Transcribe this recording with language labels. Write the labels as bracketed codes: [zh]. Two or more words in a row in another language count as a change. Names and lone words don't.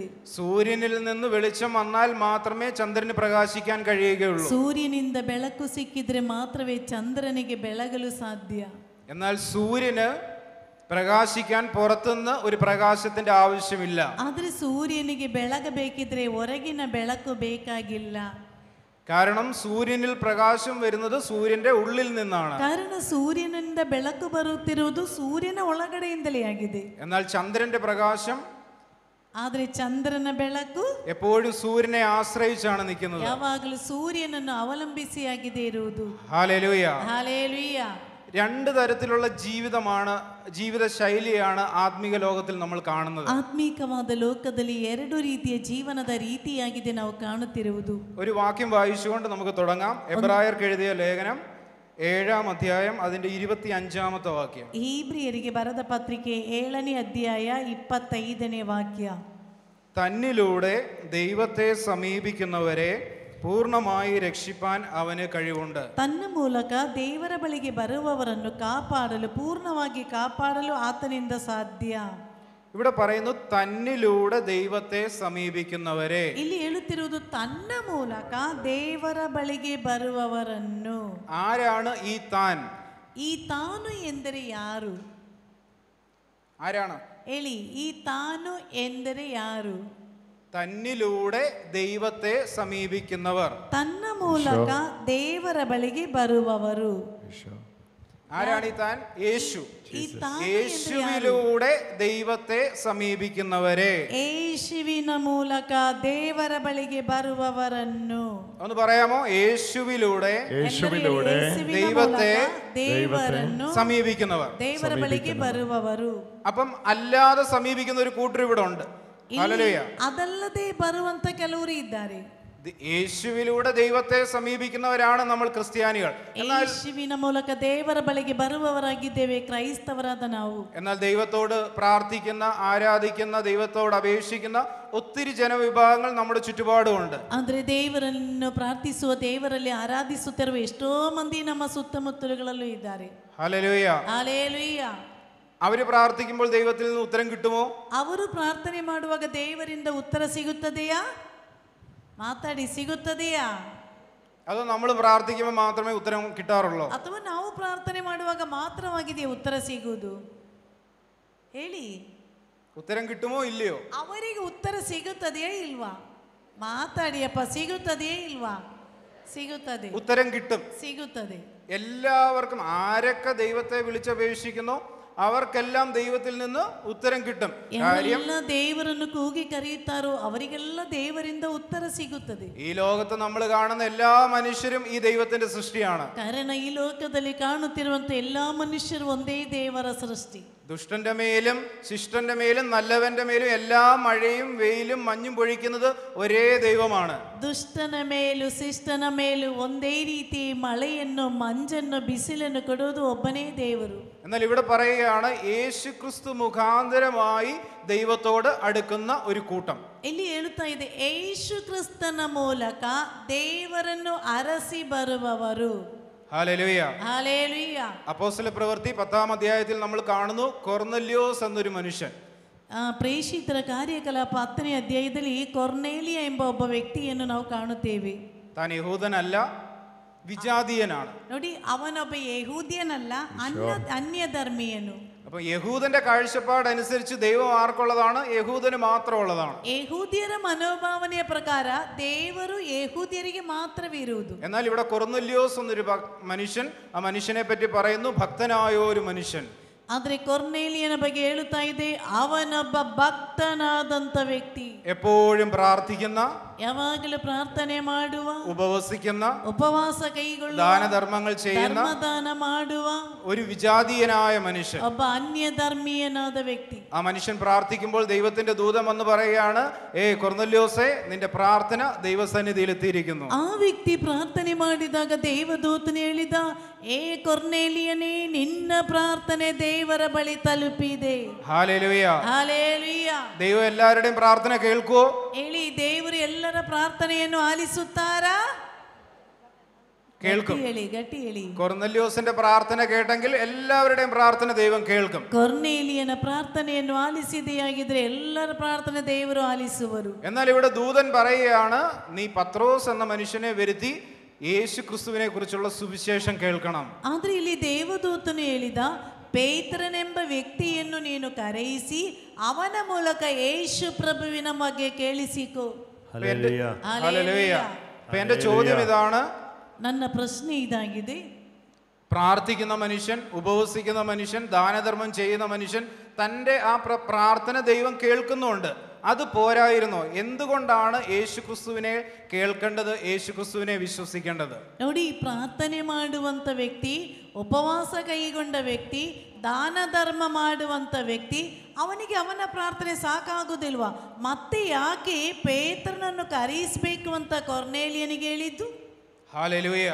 [ml] സൂര്യനിൽ നിന്ന് വെളിച്ചം വന്നാൽ മാത്രമേ ചന്ദ്രന് പ്രകാശിക്കാൻ കഴിയുകയുള്ളൂ. [kn] ಸೂರ್ಯನಿಂದ ಬೆಳಕು ಸಿಕ್ಕಿದ್ರೆ ಮಾತ್ರವೇ ಚಂದ್ರನಿಗೆ ಬೆಳಗಲು ಸಾಧ್ಯ. [ml] എന്നാൽ സൂര്യന് പ്രകാശിക്കാൻ പുറത്തുനിന്ന് ഒരു പ്രകാശത്തിന്റെ ആവശ്യമില്ല. [kn] ಆದ್ರೆ ಸೂರ್ಯನಿಗೆ ಬೆಳಗಬೇಕಿದ್ರೆ ಹೊರಗಿನ ಬೆಳಕು ಬೇಕಾಗಿಲ್ಲ. [ml] കാരണം സൂര്യനിൽ പ്രകാശം വരുന്നത് സൂര്യന്റെ ഉള്ളിൽ നിന്നാണ്. [kn] ಕಾರಣ ಸೂರ್ಯನಿಂದ ಬೆಳಕು ಬರುತ್ತಿರುವುದು ಸೂರ್ಯನ ಒಳಗಡೆಯಿಂದಲೇ ಆಗಿದೆ. [ml] എന്നാൽ ചന്ദ്രന്റെ പ്രകാശം, [kn] ಆದ್ರೆ ಚಂದ್ರನ ಬೆಳಕು [ml] എപ്പോഴും സൂര്യനെ ആശ്രയിച്ചാണ് നിൽക്കുന്നത്. [kn] ಯಾವಾಗಲೂ ಸೂರ್ಯನನ್ನು ಅವಲಂಬಿಸಿ ಆಗಿದೆ ಇರುವುದು. [ml] ഹല്ലേലൂയ. [kn] ಹಾಲೇಲುಯ್ಯ. [ml] രണ്ട് തരത്തിലുള്ള ജീവിത ശൈലിയാണ് ആത്മീക ലോകത്തിൽ നമ്മൾ കാണുന്നത്. [kn] ಆತ್ಮೀಕವಾದ ಲೋಕದಲ್ಲಿ ಎರಡು ರೀತಿಯ ಜೀವನದ ರೀತಿಯಾಗಿದೆ ನಾವು ಕಾಣುತ್ತಿರುವುದು. [ml] ഒരു വാക്യം വായിച്ചുകൊണ്ട് നമുക്ക് തുടങ്ങാം. എബ്രായർക്ക് എഴുതിയ ലേഖനം 7-ാം അധ്യായം അതിന്റെ 25-ാമത്തെ വാക്യം. [kn] ಹೀಬ್ರಿಯರಿಗೆ ಬರೆದ ಪತ್ರಿಕೆ 7ನೇ ಅಧ್ಯಾಯ 25ನೇ ವಾಕ್ಯ. [ml] തന്നിലൂടെ ദൈവത്തെ സമീപിക്കുന്നവരെ പൂർണ്ണമായി രക്ഷിപ്പാൻ അവന് കഴിവുണ്ട്. [kn] ತನ್ನ ಮೂಲಕ ದೇವರ ಬಳಿಗೆ ಬರುವವರನ್ನು ಕಾಪಾಡಲು ಪೂರ್ಣವಾಗಿ ಕಾಪಾಡಲು ಆತನಿಂದ ಸಾಧ್ಯ. [ml] ഇവിടെ പറയുന്നു തന്നിലൂടെ ദൈവത്തെ സമീപിക്കുന്നവരെ. [kn] ಇಲ್ಲಿ ಹೇಳುತ್ತಿರುವುದು ತನ್ನ ಮೂಲಕ ದೇವರ ಬಳಿಗೆ ಬರುವವರನ್ನು. [ml] ആരാണ് ഈ താൻ? [kn] ಈ ತಾನು ಎಂದರೆ ಯಾರು? [ml] ആരാണ്? [kn] ಹೇಳಿ, ಈ ತಾನು ಎಂದರೆ ಯಾರು? [ml] തന്നിലൂടെ ദൈവത്തെ സമീപിക്കുന്നവർ. [kn] ತನ್ನ ಮೂಲಕ ದೇವರ ಬಳಿಗೆ ಬರುವವರು. [ml] ആരാണ് ഈ താൻ? യേശു. [kn] ಈ ತಾನು [ml] യേശുവിലൂടെ ദൈവത്തെ സമീപിക്കുന്നവരെ. [kn] ಯೇಸುವಿನ ಮೂಲಕ ದೇವರ ಬಳಿಗೆ ಬರುವವರನ್ನು. [ml] ഒന്ന് പറയാമോ? യേശുവിലൂടെ ദൈവത്തെ സമീപിക്കുന്നവർ. [kn] ದೇವರ ಬಳಿಗೆ ಬರುವವರು. [ml] അപ്പം അല്ലാതെ സമീപിക്കുന്ന ഒരു കൂട്ടർ ഇവിടെ ഉണ്ട്. ഹല്ലേലൂയ. [kn] ಅದಲ್ಲದೆ ಬರುವಂತ ಕೆಲವರು ಇದ್ದಾರೆ. [ml] യേശുവിലൂടെ ദൈവത്തെ സമീപിക്കുന്നവരാണ് നമ്മൾ ക്രിസ്ത്യാനികൾ. [kn] യേശുവിನ ಮೂಲಕ ದೇವರ ಬಳಿಗೆ ಬರುವವರಾಗಿದ್ದೇವೆ ಕ್ರೈಸ್ತವರಾದ ನಾವು. [ml] എന്നാൽ ദൈവത്തോട് പ്രാർത്ഥിക്കുന്ന, ആരാധിക്കുന്ന, ദൈവത്തോട് അപേക്ഷിക്കുന്ന ഒത്തിരി ജനവിഭാഗങ്ങൾ നമ്മുടെ ചുറ്റുപാടുമുണ്ട്. [kn] ಅಂದ್ರೆ ದೇವರನ್ನು ಪ್ರಾರ್ಥಿಸುವ, ದೇವರಲ್ಲಿ ಆರಾಧಿಸುತ್ತಿರುವ ಎಷ್ಟೋ ಮಂದಿ ನಮ್ಮ ಸುತ್ತಮುತ್ತಲುಗಳಲ್ಲೂ ಇದ್ದಾರೆ. [ml] ഹല്ലേലൂയ. [kn] ಹಲ್ಲೆಲೂಯ. [ml] അവര് പ്രാർത്ഥിക്കുമ്പോൾ ദൈവത്തിൽ നിന്ന് ഉത്തരം കിട്ടുമോ? [kn] ಅವರು ಪ್ರಾರ್ಥನೆ ಮಾಡುವಾಗ ದೇವರಿಂದ ಉತ್ತರ ಸಿಗುತ್ತದೆಯಾ? ಮಾತಾಡಿ, ಸಿಗುತ್ತದೆಯಾ? [ml] അതോ നമ്മൾ പ്രാർത്ഥിക്കുമ്പോൾ മാത്രമേ ഉത്തരം കിട്ടാറുള്ളൂ? [kn] ಅಥವಾ ನಾವು ಪ್ರಾರ್ಥನೆ ಮಾಡುವಾಗ ಮಾತ್ರವಾಗಿದೆಯಾ ಉತ್ತರ ಸಿಗುವುದು? ಹೇಳಿ, [ml] ഉത്തരം കിട്ടുമോ ഇല്ലയോ? [kn] ಅವರಿಗೆ ಉತ್ತರ ಸಿಗುತ್ತದೆಯೇ ಇಲ್ವಾ? ಮಾತಾಡಿಯಪ್ಪ, ಸಿಗುತ್ತದೆಯೇ ಇಲ್ವಾ? ಸಿಗುತ್ತದೆ. [ml] ഉത്തരം കിട്ടും. [kn] ಸಿಗುತ್ತದೆ. [ml] എല്ലാവർക്കും ആരൊക്കെ ദൈവത്തെ വിളിച്ചപേക്ഷിക്കുന്നു അവർക്കെല്ലാം ദൈവത്തിൽ നിന്ന് ഉത്തരം കിട്ടും. കാര്യം [kn] ಎಲ್ಲ ದೇವರನ್ನು ಕೂಗಿ ಕರೆಯುತ್ತಾರೋ ಅವರಿಗೆಲ್ಲ ದೇವರಿಂದ ಉತ್ತರ ಸಿಗುತ್ತದೆ. [ml] ഈ ലോകത്ത് നമ്മൾ കാണുന്ന എല്ലാ മനുഷ്യരും ഈ ദൈവത്തിന്റെ സൃഷ്ടിയാണ്. [kn] ಕಾರಣ ಈ ಲೋಕದಲ್ಲಿ ಕಾಣುತ್ತಿರುವಂತ ಎಲ್ಲಾ ಮನುಷ್ಯರು ಒಂದೇ ದೇವರ ಸೃಷ್ಟಿ. [ml] ദുഷ്ടന്റെ മേലും ശിഷ്ടന്റെ മേലും നല്ലവന്റെ മേലും എല്ലാ മഴയും വെയിലും മഞ്ഞും പൊഴിക്കുന്നത് ഒരേ ദൈവമാണ്. [kn] ದುಷ್ಟನ ಮೇಲೂ ಶಿಷ್ಟನ ಮೇಲೂ ಒಂದೇ ರೀತಿ ಮಳೆಯನ್ನು, ಮಂಜನ್ನು, ಬಿಸಿಲನ್ನು ಕೊಡುವುದು ಒಬ್ಬನೇ ದೇವರು. [ml] എന്നാൽ ഇവിടെ പറയുകയാണ് യേശു ക്രിസ്തു മുഖാന്തരമായി ദൈവത്തോട് അടുക്കുന്ന ഒരു കൂട്ടം. [kn] ಇಲ್ಲಿ ಹೇಳುತ್ತಾ ಇದೆ, ಯೇಸು ಕ್ರಿಸ್ತನ ಮೂಲಕ ದೇವರನ್ನು ಅರಸಿ ಬರುವವರು. [ml] ഹല്ലേലൂയ. ഹല്ലേലൂയ. അപ്പോസ്തല പ്രവൃത്തി 10-ാം അധ്യായത്തിൽ നമ്മൾ കാണുന്നു കൊർന്നല്യോസ് എന്നൊരു മനുഷ്യൻ. [kn] ಪ್ರೇಷಿತರ ಕಾರ್ಯಕಲಾಪ 10ನೇ ಅಧ್ಯಾಯದಲ್ಲಿ ಕೊರ್ನೇಲಿಯ ಎಂಬ ಒಬ್ಬ ವ್ಯಕ್ತಿಯನ್ನು ನಾವು ಕಾಣುತ್ತೇವೆ. [ml] താൻ യഹൂദനല്ല, വിജാതീയനാണ്. [kn] ನೋಡಿ, ಅವನೊಬ್ಬ ಯಹೂದ್ಯನಲ್ಲ, ಅನ್ಯ ಧರ್ಮೀಯನು. [ml] അപ്പൊ യഹൂദന്റെ കാഴ്ചപ്പാടനുസരിച്ച് ദൈവം ആർക്കുള്ളതാണ്? യഹൂദന് മാത്രമുള്ളതാണ്. [kn] ಯಹೂದ್ಯರ ಮನೋಭಾವನೆಯ ಪ್ರಕಾರ ದೇವರು ಯಹೂದ್ಯರಿಗೆ ಮಾತ್ರವೇ ಇರುವುದು. [ml] എന്നാൽ ഇവിടെ കൊർന്നല്യോസ് എന്നൊരു മനുഷ്യൻ, ആ മനുഷ്യനെ പറ്റി പറയുന്നു ഭക്തനായ ഒരു മനുഷ്യൻ. [kn] ಆದ್ರೆ ಕೊರ್ನೇಲಿಯನ ಬಗ್ಗೆ ಹೇಳುತ್ತಾ ಇದೆ, ಅವನೊಬ್ಬ ಭಕ್ತನಾದಂತ ವ್ಯಕ್ತಿ, [ml] എപ്പോഴും പ്രാർത്ഥിക്കുന്ന, [kn] ಯಾವಾಗಲೂ ಪ್ರಾರ್ಥನೆ ಮಾಡುವ, [ml] ഉപവസിക്കുന്ന, [kn] ಉಪವಾಸ ಕೈಗೊಳ್ಳುವ, [ml] ദാനധർമ്മങ്ങൾ ചെയ്യുന്ന, [kn] ಧರ್ಮದಾನ ಮಾಡುವ [ml] ഒരു വിജാതീയനായ മനുഷ്യൻ. [kn] ಒಬ್ಬ ಅನ್ಯ ಧರ್ಮೀಯನಾದ ವ್ಯಕ್ತಿ. [ml] ആ മനുഷ്യൻ പ്രാർത്ഥിക്കുമ്പോൾ ദൈവത്തിന്റെ ദൂതൻ വന്ന് പറയുകയാണ്, കൊർന്നല്യോസേ, നിന്റെ പ്രാർത്ഥന ദൈവസന്നിധിയിൽ എത്തിയിരിക്കുന്നു. [kn] ಆ ವ್ಯಕ್ತಿ ಪ್ರಾರ್ಥನೆ ಮಾಡಿದಾಗ ದೇವದೂತನು ಹೇಳಿದ, ಏ ಕೊರ್ನೇಲಿಯನೇ, ನಿನ್ನ ಪ್ರಾರ್ಥನೆ ದೇವರ ಬಳಿ ತಲುಪಿದೆ. [ml] ഹല്ലേലൂയ. [kn] ಹಲ್ಲೆಲೂಯ. [ml] ദൈവം എല്ലാവരുടെയും പ്രാർത്ഥന കേൾക്കുവോ? [kn] ಹೇಳಿ, ದೇವರು ಎಲ್ಲರ ಪ್ರಾರ್ಥನೆಯನ್ನು ಆಲಿಸುತ್ತಾರಾ? [ml] കേൾക്കും. [kn] ಹೇಳಿ, ಗಟ್ಟಿ ಹೇಳಿ. [ml] കൊർന്നല്യോസിന്റെ പ്രാർത്ഥന കേട്ടെങ്കിൽ എല്ലാവരുടെയും പ്രാർത്ഥന ദൈവം കേൾക്കും. [kn] ಕೊರ್ನೇಲಿಯನ ಪ್ರಾರ್ಥನೆಯನ್ನು ಆಲಿಸಿದೆಯಾಗಿದ್ರೆ ಎಲ್ಲರ ಪ್ರಾರ್ಥನೆ ದೇವರು ಆಲಿಸುವರು. [ml] എന്നാൽ ഇവിടെ ദൂതൻ പറയുകയാണ്, നീ പത്രോസ് എന്ന മനുഷ്യനെ വരുത്തി യേശു ക്രിസ്തുവിനെ കുറിച്ചുള്ള സുവിശേഷം കേൾക്കണം. [kn] ಆದ್ರೆ ಇಲ್ಲಿ ದೇವದೂತನು ಹೇಳಿದ, ಪೇತ್ರನೆಂಬ ವ್ಯಕ್ತಿಯನ್ನು ನೀನು ಕರೆಯಿಸಿ ಅವನ ಮೂಲಕ ಯೇಸು ಪ್ರಭುವಿನ ಬಗ್ಗೆ ಕೇಳಿಸಿಕೋ. [ml] ഹല്ലേലൂയ. അപ്പൊ എന്റെ ചോദ്യം ഇതാണ്, [kn] ನನ್ನ ಪ್ರಶ್ನೆ ಇದಾಗಿದೆ, [ml] പ്രാർത്ഥിക്കുന്ന മനുഷ്യൻ, ഉപവസിക്കുന്ന മനുഷ്യൻ, ദാനധർമ്മം ചെയ്യുന്ന മനുഷ്യൻ, തൻ്റെ ആ പ്രാർത്ഥന ദൈവം കേൾക്കുന്നുണ്ട്. അത് പോരായിരുന്നോ? എന്തുകൊണ്ടാണ് യേശു ക്രിസ്തുവിനെ കേൾക്കേണ്ടത്, യേശു ക്രിസ്തുവിനെ വിശ്വസിക്കേണ്ടത്? [kn] ನೋಡಿ, ಪ್ರಾರ್ಥನೆ ಮಾಡುವಂತ ವ್ಯಕ್ತಿ, ಉಪವಾಸ ಕೈಗೊಂಡ ವ್ಯಕ್ತಿ, ದಾನ ಧರ್ಮ ಮಾಡುವಂತ ವ್ಯಕ್ತಿ, ಅವನಿಗೆ ಅವನ ಪ್ರಾರ್ಥನೆ ಸಾಕಾಗುವುದಿಲ್ವಾ? ಮತ್ತೆ ಯಾಕೆ ಪೇತ್ರನನ್ನು ಕರೆಯಿಸಬೇಕು ಅಂತ ಕೊರ್ನೇಲಿಯನಿಗೆ ಹೇಳಿದ್ದು? [ml] ഹല്ലേലൂയ,